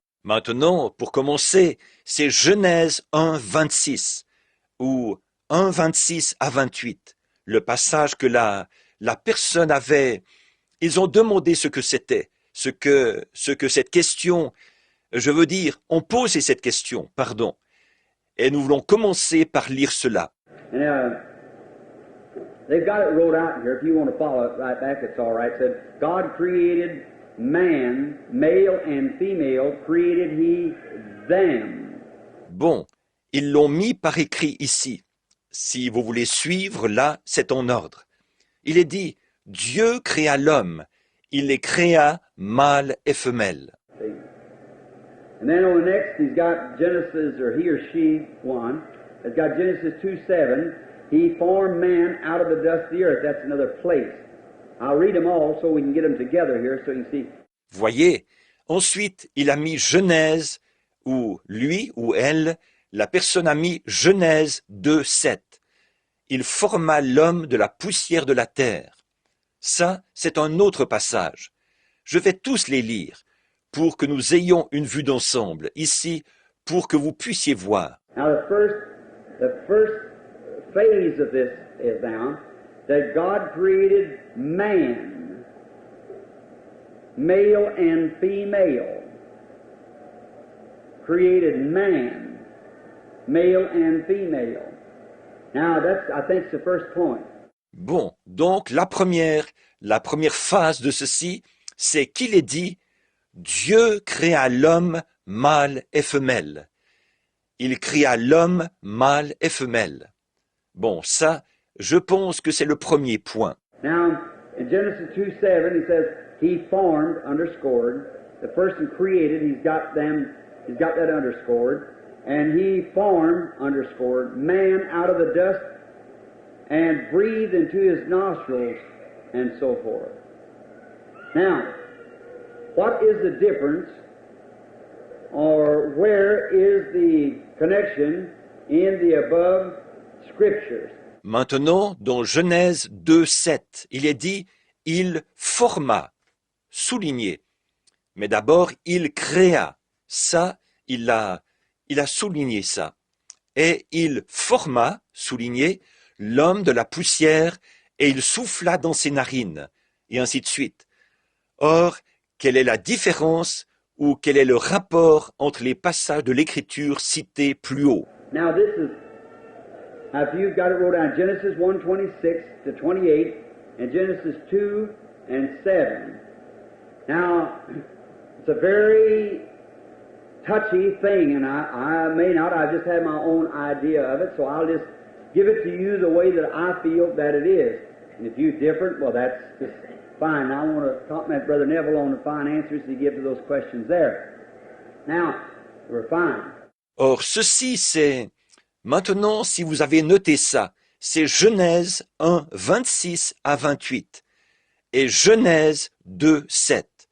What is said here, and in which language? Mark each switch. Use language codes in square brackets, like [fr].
[fr] Maintenant, pour commencer, c'est Genèse 1, 26, ou 1, 26 à 28, le passage que la personne avait. Ils ont demandé ce que c'était, ce que cette question, je veux dire, on posait cette question, pardon. Et nous voulons commencer par lire cela. [en] And, they've got it wrote out here. If you want to follow it right back, it's all right. It said, God created man, male and female, created he them. [fr] Bon, ils l'ont mis par écrit ici. Si vous voulez suivre, là, c'est en ordre. Il est dit, Dieu créa l'homme, il les créa mâle et femelle. [en] And then on the next, he's got Genesis, or he or she, one, has got Genesis 2:7. He formed man out of the dust of the earth. That's another place. I'll read them all so we can get them together here so you can see. [fr] Voyez, ensuite, il a mis Genèse, ou lui ou elle, la personne a mis Genèse 2:7. Il forma l'homme de la poussière de la terre. Ça, c'est un autre passage. Je vais tous les lire pour que nous ayons une vue d'ensemble, ici, pour que vous puissiez voir. [en] Now the first phase of this is now that God created man, male and female. Created man, male and female. Now that's, I think, the first point. [fr] Bon, donc la première phase de ceci, c'est qu'il est dit, Dieu créa l'homme mâle et femelle. Il créa l'homme mâle et femelle. Bon, ça, je pense que c'est le premier point. [en] Now, in Genesis 2:7, he says, he formed, underscored, the person created, he's got that underscored, and he formed, underscored, man out of the dust and breathed into his nostrils, and so forth. Now, what is the difference, or where is the connection in the above scriptures? [fr] Maintenant, dans Genèse 2:7, il est dit, il forma, souligné. Mais d'abord, il créa. Ça, il a souligné ça. Et il forma, souligné, l'homme de la poussière, et il souffla dans ses narines, et ainsi de suite. Or, quelle est la différence ou quel est le rapport entre les passages de l'Écriture cités plus haut? [en] Now if you've got it wrote down, Genesis 1:26 to 28, and Genesis 2 and 7. Now, it's a very touchy thing, and I may not, I just have my own idea of it, so I'll just give it to you the way that I feel that it is. And if you're different, well, that's just fine. I want to compliment Brother Neville on the fine answers he gives to those questions there. Now, we're fine. [fr] Or, ceci, c'est... Maintenant, si vous avez noté ça, c'est Genèse 1, 26 à 28 et Genèse 2, 7.